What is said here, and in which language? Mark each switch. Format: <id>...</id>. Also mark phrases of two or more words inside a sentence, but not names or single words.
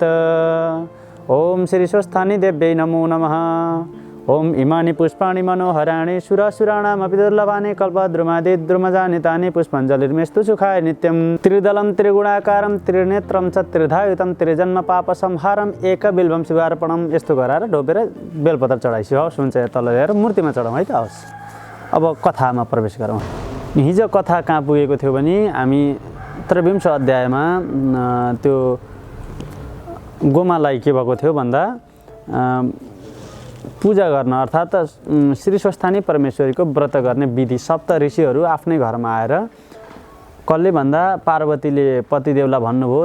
<sa>ओम श्री स्वस्थानी देव्यै नमो नमः। ओम इमानि पुष्पाणि मनोहराणि सुरासुराणामपि दुर्लभानि कल्पद्रुमादि द्रुमजानि तानि पुष्पाञ्जलिर्मेस्तु सुखाय नित्यं। त्रिदलं त्रिगुणाकारं त्रिनेत्रं च त्रिधायुतं त्रिजन्म पापसंहारं एकबिल्वं शिवार्पणं।</sa> <ne>यस्तो गराएर ढोपेर बेलपत्र चढाइसी हवस् हुन्छ। तल ल्याएर मूर्तिमा चढाउँ है त हवस्। अब कथामा प्रवेश गरौँ। हिजो कथा कहाँ पुगेको थियो भने हामी 23 अध्यायमा त्यो गोमालाई के भएको थियो भन्दा पूजा गर्न अर्थात् श्री स्वस्थानी परमेश्वरीको व्रत गर्ने विधि सप्त ऋषिहरू आफ्नै घरमा आएर कसले भन्दा पार्वतीले पतिदेवलाई भन्नुभयो।</ne>